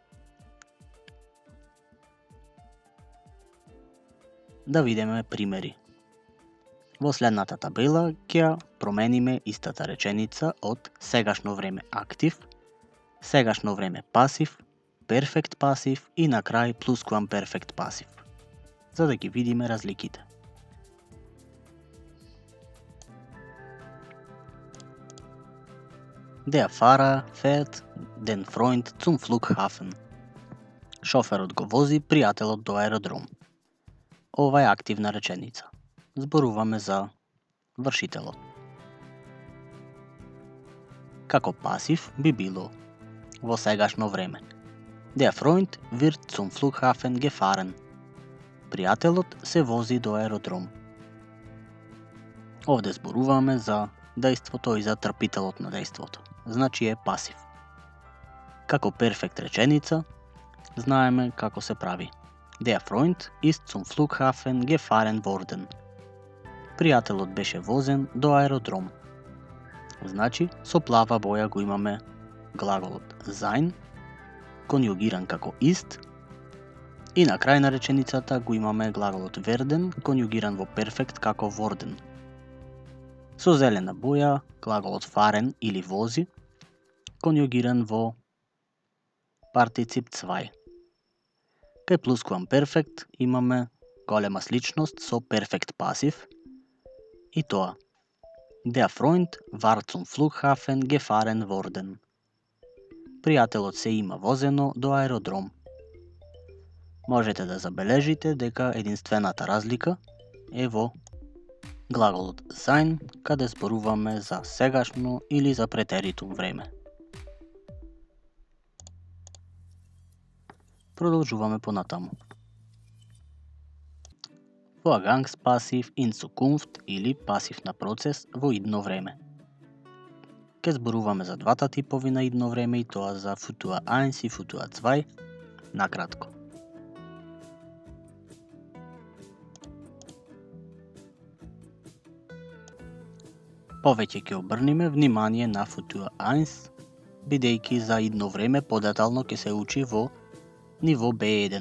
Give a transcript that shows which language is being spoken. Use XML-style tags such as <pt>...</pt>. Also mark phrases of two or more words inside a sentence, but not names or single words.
<mk>Да видиме примери. Во следната табела ќе промениме истата реченица од сегашно време актив, сегашно време пасив, перфект пасив и на крај плусквамперфект пасив, за да ги видиме разликите.</mk> <de>Der Fahrer fährt den Freund zum Flughafen.</de> <mk>Шоферот го вози пријателот до аеродром. Ова е активна реченица. Зборуваме за вршителот. Како пасив би било во сегашно време.</mk> <de>Der Freund wird zum Flughafen gefahren.</de> <mk>Пријателот се вози до аеродром. Овде зборуваме за дејството и за трпителот на дејството. Значи е пасив. Како перфект реченица, знаеме како се прави.</mk> <de>Der Freund ist zum Flughafen gefahren worden.</de> <mk>Пријателот беше возен до аеродром. Значи, со плава боја го имаме глаголот sein, конјугиран како ist, и на крај на реченицата го имаме глаголот werden, конјугиран во перфект како worden. Со зелена боја глаголот fahren или вози, конјугиран во партицип 2. Кај плусквамперфект имаме голема сличност со перфект пасив и тоа.</mk> <de>Der Freund war zum Flughafen gefahren worden.</de> <mk>Пријателот се има возено до аеродром. Можете да забележите дека единствената разлика е во глаголот sein, каде зборуваме за сегашно или за претеритум време. Продолжуваме понатаму.</mk> <de>Vorgangspasiv in Zukunft</de> <mk>или пасив на процес во идно време. Ке зборуваме за двата типови на идно време и тоа за Futur 1 и Futur 2 накратко. Повеќе ќе обрниме внимание на Futur 1, бидејќи за идно време подетално ќе се учи во ниво B1.</mk>